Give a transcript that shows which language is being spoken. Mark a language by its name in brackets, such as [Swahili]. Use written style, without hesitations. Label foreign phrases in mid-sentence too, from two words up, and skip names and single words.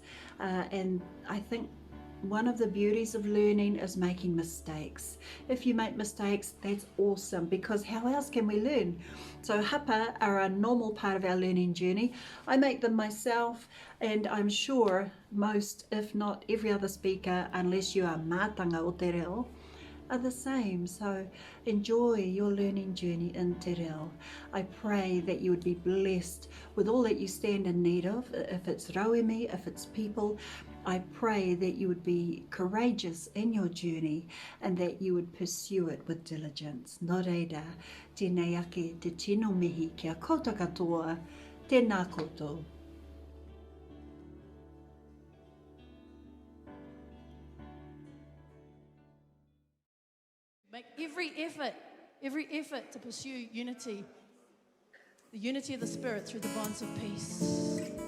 [English] And I think one of the beauties of learning is making mistakes. If you make mistakes, that's awesome, because how else can we learn? So hapa are a normal part of our learning journey. I make them myself, and I'm sure most, if not every other speaker, unless you are [Māori] mātanga o te reo, [English] are the same. So enjoy your learning journey in [Māori] te reo. [English] I pray that you would be blessed with all that you stand in need of. If it's rauemi, if it's people, I pray that you would be courageous in your journey and that you would pursue it with diligence. [Māori] Nō reira, tēnei ake te tino mihi kia kouta katoa, tēnā koutou. [English] Make every effort to pursue unity, the unity of the Spirit through the bonds of peace.